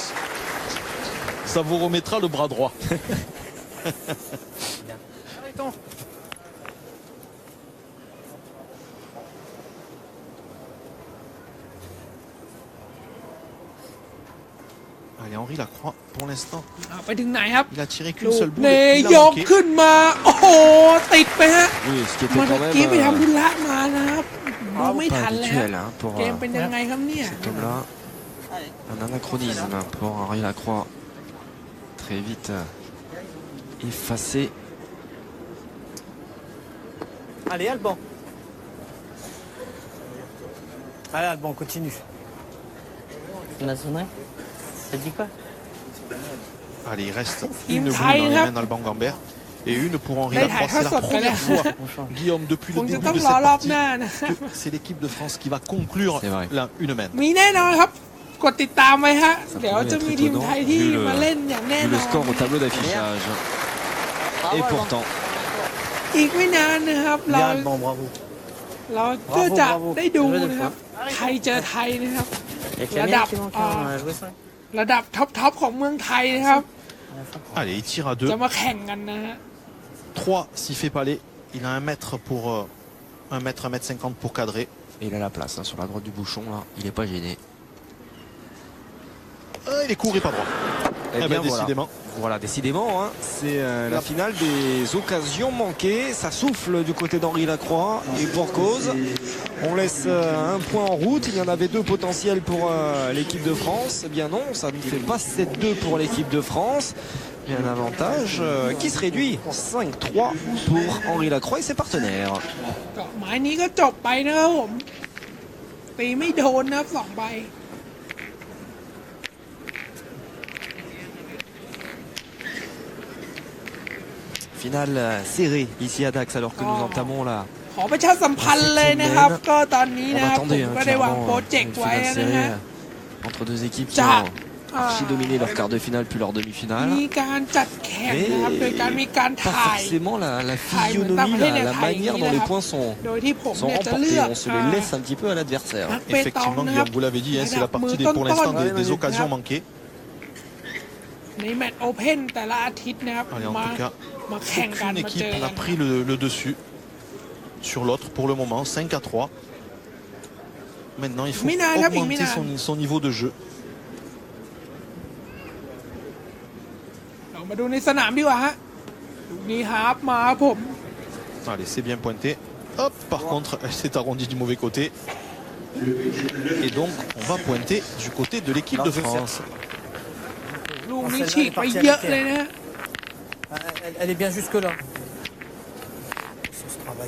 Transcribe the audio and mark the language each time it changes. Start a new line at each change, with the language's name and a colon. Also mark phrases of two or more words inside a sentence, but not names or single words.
French: Ça vous remettra le bras droit. Allez, Henri Lacroix, pour l'instant,
Thai: เอาไปถึงไหนครับ
French: il a tiré
Thai: ลู
French: qu'une
Thai: ก
French: seule boule.
Thai: เน
French: Il
Thai: ย
French: a
Thai: ก
French: manqué.
Thai: ขึ้นมา โอ้โห ติดไปฮะ
French: Oui, ce qui était
Thai: เมื่อ
French: quand
Thai: กี้ไป
French: même
Thai: ทำธุระมานะครับดูไม่
French: pas
Thai: ทันแล้ว
French: habituel hein, pour
Thai: เกมเป็นยังไงครับเนี่ย
French: cet homme-là. Un anachronisme pour Henri Lacroix. Très vite effacé. Allez, Alban. Allez, Alban, continue. On a sonné. Ça dit quoi? Allez, il reste Il une me boule traîne, dans les hein. mains d'Alban Gambert et une pour Henri Mais Lacroix. il C'est la reste première fois, Guillaume, depuis
Thai: ค
French: le
Thai: งจะ
French: début
Thai: ต้อง
French: de
Thai: รอ
French: cette
Thai: รอบ
French: partie,
Thai: หน้านะ
French: que c'est l'équipe de France qui va conclure C'est vrai. une main.
Thai: มีแน่นอนครับกดติดตามไว้ฮะ เดี๋ยวจะมีทีมไทยที่มาเล่นอย่างแน่น
French: Le
Thai: อน
French: score au tableau d'affichage. Et pourtant,
Thai: อีกไม่นานนะครับเรา
French: Bien, bon, bravo.
Thai: เราก็จะได้ดูนะครับไทยเจอไทยนะครับ ระดับระดับท็อปของเมืองไทยนะครับ
French: Allez, il tire à 2.
Thai: จะมาแข่งกันนะฮะ
French: 3 s'il fait palais. Il a 1 mètre pour 1 mètre, 1 mètre 50 pour cadrer. Et il a la place hein, sur la droite du bouchon là, il n'est pas gêné. Il est court et pas droit. eh bien, ben, décidément. Voilà, décidément, hein, c'est la finale des occasions manquées. Ça souffle du côté d'Henri Lacroix et pour cause. On laisse un point en route. Il y en avait 2 potentiels pour l'équipe de France. Eh bien non, ça ne fait pas 7-2 pour l'équipe de France. Il y a un avantage qui se réduit. 5-3 pour Henri Lacroix et ses partenaires.
Thai: หมายนี้ก็จบไปนะครับผมตีไม่โดนนะครับ2 ใบ
French: Finale serrée ici à Dax alors que nous entamons la
Thai: ขอประชาสัมพันธ์เลยนะครับ ก็ตอนนี้
French: On
Thai: นะครับผม
French: attendait
Thai: ก็ได้วาง
French: clairement
Thai: โปรเจกต์
French: une
Thai: ไว้
French: finale
Thai: นะฮะ
French: serrée entre 2 équipes qui Ça. ont archi dominé leur quart de finale puis leur
Thai: มี
French: demi-finale.
Thai: การจัดแข่งนะครับ โดยการมีการ
French: Pas
Thai: ถ่าย
French: forcément la Taille, physionomie, taille, la taille, manière taille, dont les taille. points sont
Thai: โดยที่ผมเนี่ยจะเลื
French: remportés.
Thai: อก
French: On se les laisse un petit peu à l'adversaire.
Thai: นักเปตอง
French: Effectivement,
Thai: นะครับ
French: Guillaume, vous l'avez dit, hein, c'est la partie pour
Thai: ระดับ
French: l'instant
Thai: มือต้นๆ
French: des occasions manquées.
Thai: ในแมตช์โอเพ่นแต่ละอาทิตย์นะครับ
French: Allez, en
Thai: มา
French: tout cas,
Thai: มาแข่งกัน
French: aucune
Thai: มาเจ
French: équipe
Thai: อกั
French: n'a
Thai: น
French: pris le dessus sur l'autre pour le moment, 5-3. Maintenant, il faut Mina, augmenter son niveau de jeu.
Thai: เรามาดูในสนามดีกว่าฮะลูกนี้ฮาร์ฟมาครับผม
French: Allez, c'est bien pointé. Hop, par contre, elle s'est arrondie du mauvais côté. Et donc, on va pointer du côté de l'équipe de France.
Thai: ลูกนี้ฉีกไปเยอะเลยนะฮะ
French: Elle est bien jusque là. Sur ce travail.